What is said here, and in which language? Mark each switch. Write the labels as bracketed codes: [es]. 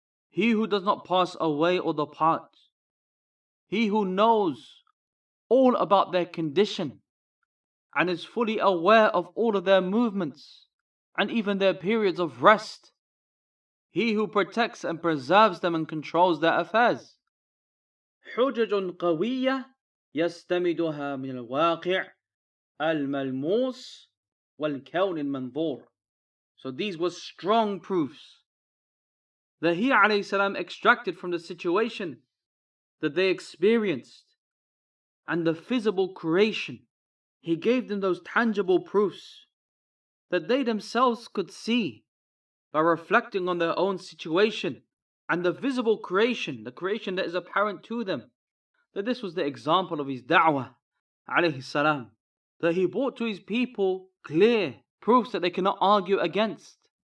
[en] He who does not pass away or depart. He who knows all about their condition and is fully aware of all of their movements and even their periods of rest. He who protects and preserves them and controls their affairs. [ar] حجج قوية يستمدها من الواقع الملموس والكون المنظور. [en] So these were strong proofs that He alayhi salam extracted from the situation that they experienced and the visible creation. He gave them those tangible proofs that they themselves could see by reflecting on their own situation and the visible creation, the creation that is apparent to them, that this was the example of His da'wah alayhi salam, that He brought to His people clear proofs that they cannot argue against,